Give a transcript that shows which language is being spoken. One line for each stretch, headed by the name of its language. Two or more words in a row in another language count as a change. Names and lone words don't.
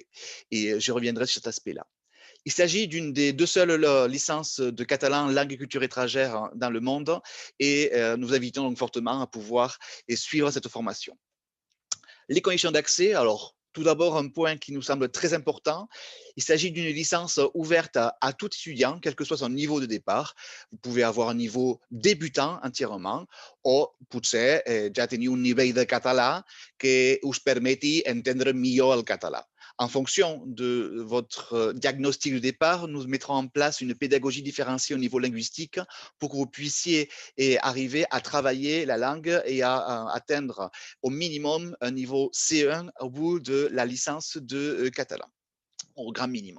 French: Et je reviendrai sur cet aspect-là. Il s'agit d'une des deux seules licences de catalan langue et culture étrangère dans le monde et nous invitons donc fortement à pouvoir suivre cette formation. Les conditions d'accès, alors tout d'abord un point qui nous semble très important, il s'agit d'une licence ouverte à tout étudiant, quel que soit son niveau de départ. Vous pouvez avoir un niveau débutant entièrement
Catalan: o potser ja teniu un nivell de català que us permeti entendre millor el català.
French: En fonction de votre diagnostic de départ, nous mettrons en place une pédagogie différenciée au niveau linguistique pour que vous puissiez arriver à travailler la langue et à atteindre au minimum un niveau C1 au bout de la licence de catalan, au grand minimum.